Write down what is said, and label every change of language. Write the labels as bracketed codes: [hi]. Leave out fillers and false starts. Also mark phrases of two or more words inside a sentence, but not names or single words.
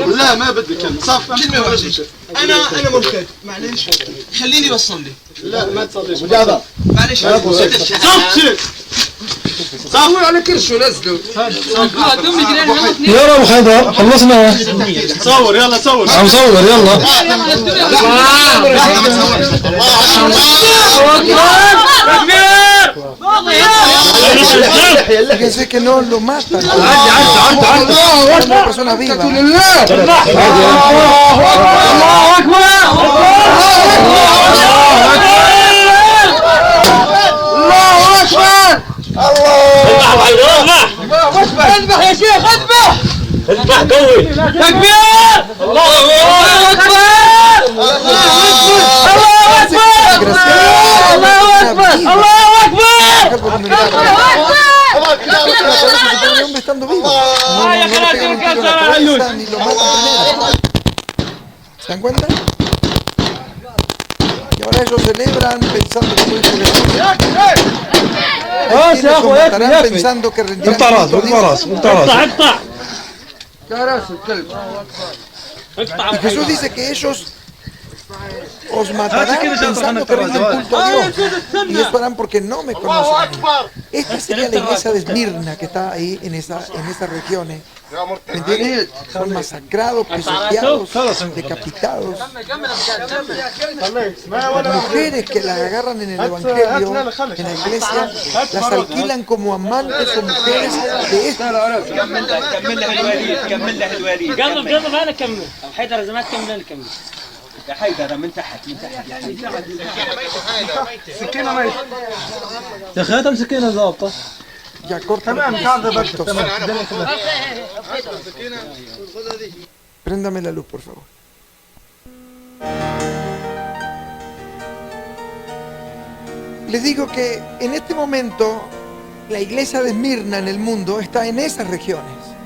[ar] لا ما بدي كلمة صف كلمة واحدة. أنا ممكن معلش خليني بصلي. لا ما تصليش. مجاهدة. معلش. صف شيخ. صور على كرشه نزلوا. يلا ابو حيدر خلصنا. صور يلا صور. عم صور يلا. [es] Fíjense que no lo matan. Es una persona viva. [ar] اذبح يا شيخ اذبح. اذبح قوي. تكبير. الله اكبر. الله [es] Estando vivo. ¿Se dan cuenta? Y ahora ellos celebran pensando que matarán pensando que rendirán [ar] انت راس انت راس انت راس. [es] Y Jesús dice que ellos os matarán pensando que rinden culto a Dios. Y eso harán porque no me conocen. Esta sería la iglesia de Esmirna que está ahí en esas regiones. ¿Me entiendes? Son masacrados, pisoteados, decapitados. Las mujeres que las agarran en el evangelio, en la iglesia, las alquilan como amantes o mujeres de estas. [ar] كمل له الوليد كمل له الوليد قبل انا كمل حيدر زمان كمل يا حيدر من تحت يا حيدر سكينة ميت. يا اخي هات سكينه ظابطه. [es] Ya corta. [ar] تمام قاعدة بكتب. [es] Préndame la luz, por favor. Les digo que en este momento la iglesia de Esmirna en el mundo está en esas regiones.